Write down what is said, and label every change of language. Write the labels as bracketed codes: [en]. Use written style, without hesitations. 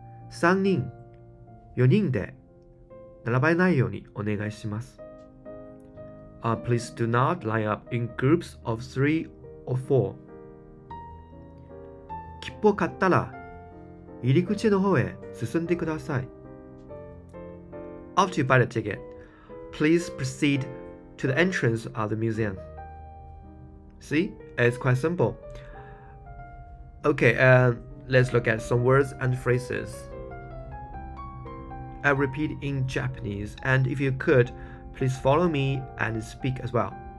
[ja] 3人、4人で並ばないようにお願いします。 [en] Please do not line up in groups of 3 or 4. [ja] 切符を買ったら入り口の方へ進んでください。 [en] After you buy the ticket, please proceed to the entrance of the museum. See, it's quite simple. Okay, let's look at some words and phrases. I repeat in Japanese, and if you could, please follow me and speak as well.